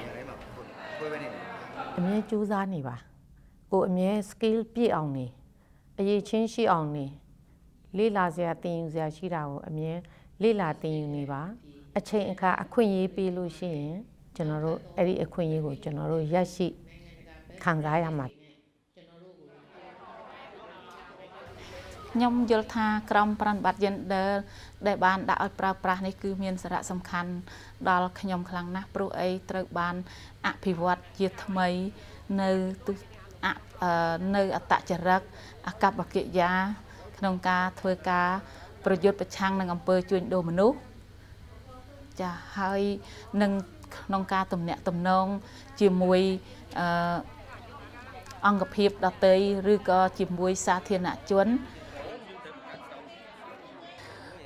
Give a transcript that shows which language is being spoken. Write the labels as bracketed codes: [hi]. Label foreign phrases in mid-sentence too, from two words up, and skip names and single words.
[my] အမြဲကြိုးစားနေပါကိုအမြဲ skill ပြည့်အောင်နေအရေးချင်းရှိအောင်နေလေ့လာစရာသင်ယူစရာရှိတာကိုအမြဲလေ့လာသင်ယူနေပါအချိန်အခါအခွင့်အရေးပေးလို့ရှိရင်ကျွန်တော်တို့အဲ့ဒီအခွင့်အရေးကိုကျွန်တော်တို့ရရှိခံစားရမှာ [km] ខ្ញុំយល់ថាក្រមប្រតិបត្តិ gender ដែលបានដាក់ឲ្យប្រើប្រាស់នេះគឺមានសារៈសំខាន់ដល់ខ្ញុំខ្លាំងណាស់ព្រោះអីត្រូវបានអភិវឌ្ឍជាថ្មីនៅ អត្តចរិតអកប្បកិរិយាក្នុងការធ្វើការប្រយុទ្ធប្រឆាំងនឹងអំពើជួញដូរមនុស្សចាហើយនឹងក្នុងការទំនាក់ទំនងជាមួយអង្គភាពដទៃឬក៏ជាមួយសាធារណជន